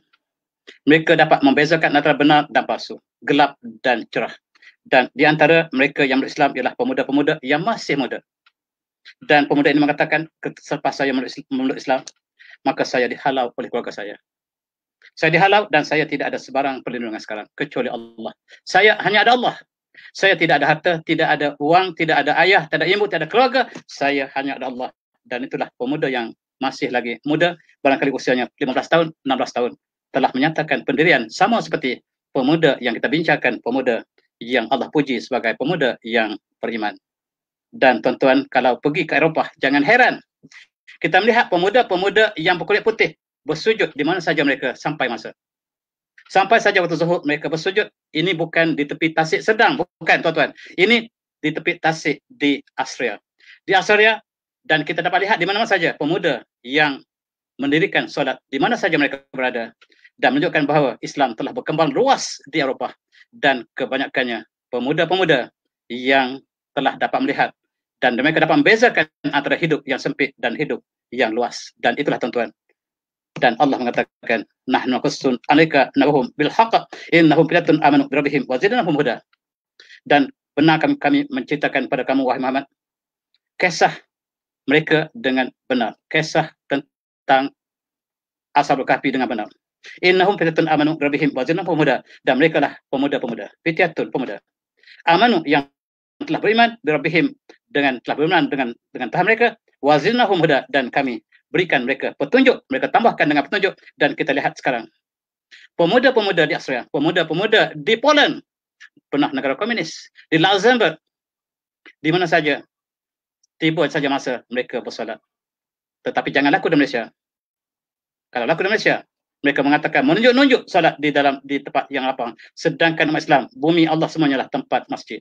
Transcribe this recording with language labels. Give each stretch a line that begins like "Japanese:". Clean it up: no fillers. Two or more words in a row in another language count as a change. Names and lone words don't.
Malay: Mereka dapat membezakan antara benar dan palsu, gelap dan cerah. Dan di antara mereka yang memeluk Islam ialah pemuda-pemuda yang masih muda. Dan pemuda ini mengatakan, selepas saya memeluk Islam, maka saya dihalau oleh keluarga saya. Saya dihalau dan saya tidak ada sebarang perlindungan sekarang, kecuali Allah. Saya hanya ada Allah. Saya tidak ada harta, tidak ada uang, tidak ada ayah, tidak ada ibu, tidak ada keluarga. Saya hanya ada Allah. Dan itulah pemuda yang masih lagi muda, barangkali usianya 15 tahun, 16 tahun, telah menyatakan pendirian sama seperti pemuda yang kita bincangkan, pemuda yang Allah puji sebagai pemuda yang beriman. Dan tuan-tuan, kalau pergi ke Eropah, jangan heran kita melihat pemuda-pemuda yang berkulit putih bersujud di mana saja mereka sampai masa. Sampai saja waktu zuhur mereka bersujud. Ini bukan di tepi Tasik Sedang, bukan, tuan-tuan. Ini di tepi Tasik di Australia. Di Australia, dan kita dapat lihat di mana-mana saja pemuda yang mendirikan solat di mana saja mereka berada, dan menunjukkan bahawa Islam telah berkembang luas di Eropah, dan kebanyakannya pemuda-pemuda yang telah dapat melihat dan mereka dapat membezakan antara hidup yang sempit dan hidup yang luas. Dan itulah, tuan-tuan, dan Allah mengatakan,
Arabic: نحن نقص عليك نبأهم بالحق إنهم فتية آمنوا بربهم وزدناهم هدى.
Malay: Dan benar kami menceritakan pada kamu, wahai Muhammad, kisah mereka dengan benar, kisah tentang Ashabul Kahfi dengan benar.
Arabic: إنهم فتية آمنوا بربهم وزدناهم هدى.
Malay: Dan mereka lah pemuda-pemuda, fityatun, pemuda amanu yang telah beriman,
Arabic: بربهم,
Malay: dengan telah beriman dengan Tuhan mereka,
Arabic: وزدناهم هدى,
Malay: dan kami berikan mereka petunjuk, mereka tambahkan dengan petunjuk. Dan kita lihat sekarang pemuda-pemuda di Australia, pemuda-pemuda di Poland, pernah negara komunis, di Luxembourg, di mana saja, tiba saja masa mereka bersolat. Tetapi jangan laku di Malaysia. Kalau laku di Malaysia, mereka mengatakan menunjuk-nunjuk solat di tempat yang lapang, sedangkan umat Islam, bumi Allah semuanya lah tempat masjid.